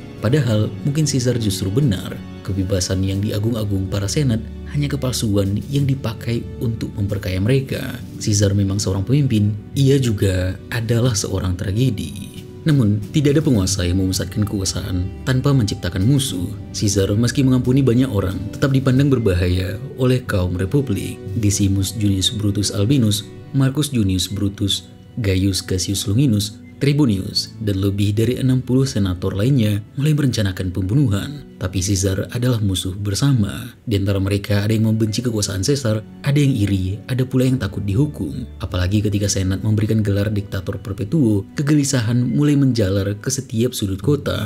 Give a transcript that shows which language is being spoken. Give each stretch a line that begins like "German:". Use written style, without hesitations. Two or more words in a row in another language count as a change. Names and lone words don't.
Indonesian: Padahal mungkin Caesar justru benar. Kebebasan yang diagung-agung para senat hanya kepalsuan yang dipakai untuk memperkaya mereka. Caesar memang seorang pemimpin, ia juga adalah seorang tragedi. Namun, tidak ada penguasa yang memusatkan kekuasaan tanpa menciptakan musuh. Caesar meski mengampuni banyak orang, tetap dipandang berbahaya oleh kaum republik. Decimus Junius Brutus Albinus, Marcus Junius Brutus, Gaius Cassius Longinus, Tribonius, dan lebih dari 60 senator lainnya mulai merencanakan pembunuhan. tapi Caesar adalah musuh bersama. Di antara mereka ada yang membenci kekuasaan Caesar, ada yang iri, ada pula yang takut dihukum. Apalagi ketika Senat memberikan gelar diktator perpetuo, kegelisahan mulai menjalar ke setiap sudut kota.